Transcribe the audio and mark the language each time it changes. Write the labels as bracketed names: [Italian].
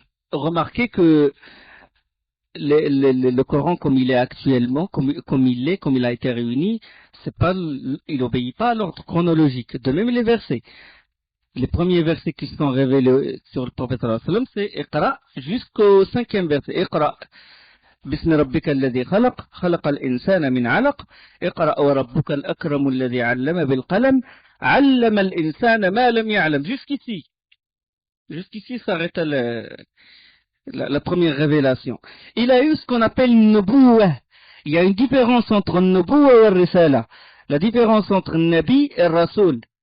[French] Remarquez que le Coran comme il est actuellement, comme il a été réuni, il n'obéit pas à l'ordre chronologique. De même les versets. Les premiers versets qui sont révélés sur le prophète sallallahu alayhi wa sallam, c'est Iqra jusqu'au 5e verset. Iqra. [Arabic] بسم ربك الذي خلق الإنسان من علق اقرأ وربك الأكرم الذي علم بالقلم علم الإنسان ما لم يعلم. [French] Jusqu'ici s'arrête la première révélation. Il a eu ce qu'on appelle Nubuwah. Il y a une différence entre Nubuwah et Risala. La différence entre Nabi et Rasoul.